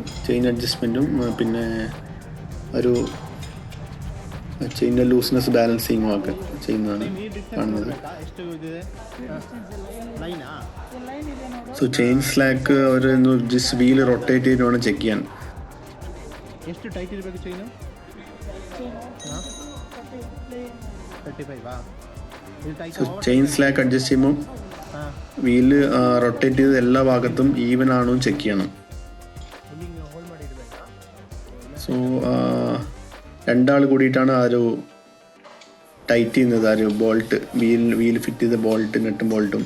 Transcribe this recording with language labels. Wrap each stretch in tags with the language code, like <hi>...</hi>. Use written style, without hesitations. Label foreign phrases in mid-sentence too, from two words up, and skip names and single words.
<en>chain adjustment</en> <ml>പിന്നെ ഒരു ചെയിൻ്റെ</ml> <en>looseness balancing</en> <ml>ഒക്കെ ചെയ്യുന്നതാണ് കാണുന്നത്.</ml> <en>so chain slack</en> <ml>അവർ</ml> <en>just wheel rotate</en> <ml>ചെയ്തിട്ട് വേണം ചെക്ക് ചെയ്യാൻ.</ml> <kn>ಎಷ್ಟು ಟೈಟ್ ಇರಬೇಕು ಚೈನು?</kn> <ml>35 ഇത് ടൈറ്റ്</ml> <en>so chain slack</en> <ml>അഡ്ജസ്റ്റ് ചെയ്യുമ്പോൾ</ml> <en>wheel rotate</en> <ml>ചെയ്ത് എല്ലാ ഭാഗത്തും ഈവൻ ആണോ ചെക്ക് ചെയ്യണം.</ml> <kn>ഹോൾ ಮಾಡಿರಬೇಕಾ?</kn> <ml>സോ രണ്ടാൾ കൂടിയിട്ടാണ് ആ ഒരു ടൈറ്റ് ചെയ്യുന്നത്, ആ ഒരു</ml> <en>bolt wheel fit</en> <ml>ചെയ്ത ബോൾട്ട് നെട്ടും ബോൾട്ടും.</ml>